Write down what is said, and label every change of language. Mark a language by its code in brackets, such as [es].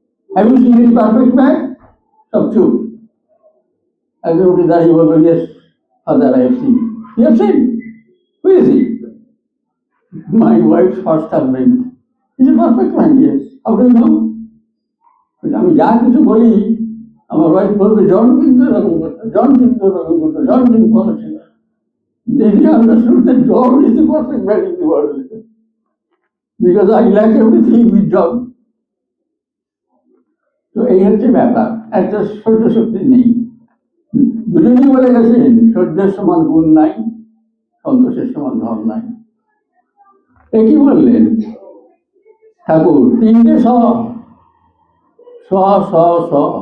[en] Have you seen this perfect man? [bn] সব চুপ। একজন উঠে দাঁড়িয়ে বললো, [en] Yes father, I have seen. You have seen? Who is he? My wife's first husband. He's a perfect man, yes. How do you know? [bn] আমি যা কিছু বলি আমার ওয়াইফ বলবে, জন কিন্তু এরকম করতো, জন কিন্তু এরকম করতো, জন কিন্তু ভালো ছিল। [en] Did you understood that John is the perfect man in the world? Because I like everything with John. [bn] তো এই হচ্ছে ব্যাপার, একটা সহ্য শক্তি নেই। দুজনই বলে গেছেন, সহ্যের সমান গুণ নাই, সন্তোষের সমান ধন নাই। এ কি বললেন ঠাকুর? তিনটে স স স স।